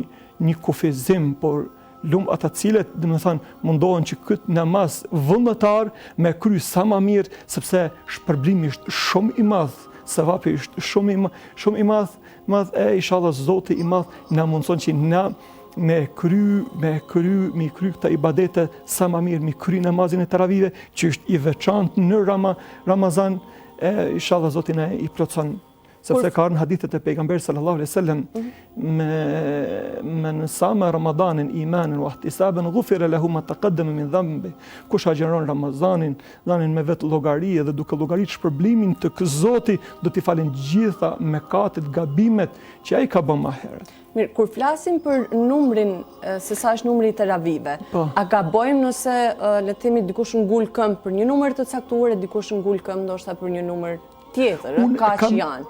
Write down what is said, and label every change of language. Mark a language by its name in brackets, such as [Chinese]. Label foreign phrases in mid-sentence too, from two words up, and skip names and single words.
[Albanian] një kufizim, por lumë ata cilët, mundohen që këtë namaz vullnetar me kry sa më mirë, sepse shpërblimi është shumë i madh, sevapi është shumë i madh, e inshallah Zoti i madh na mundson që na me kry këta ibadete sa më mirë, me kry namazin e teravive që është i veçantë në Ramazan, inshallah Zoti na i plotson. Sepse ka në hadithet e pejgamberit [Arabic] صلى الله عليه وسلم من صام رمضان إيمانا واحتسابا غفر له ما تقدم من ذنبه. [Albanian] Kush agjeron Ramazanin me vetë llogari dhe duke llogaritur shpërblimin të Zotit, do t'i falen gjitha mëkatet, gabimet që ai ka bërë më herët. Mirë, kur flasim për numrin, se sa është numri i teravive, a gabojmë nëse le të themi dikush ngul këmbë për një numër të caktuar e dikush ngul këmbë ndoshta për një numër tjetër, kaq janë.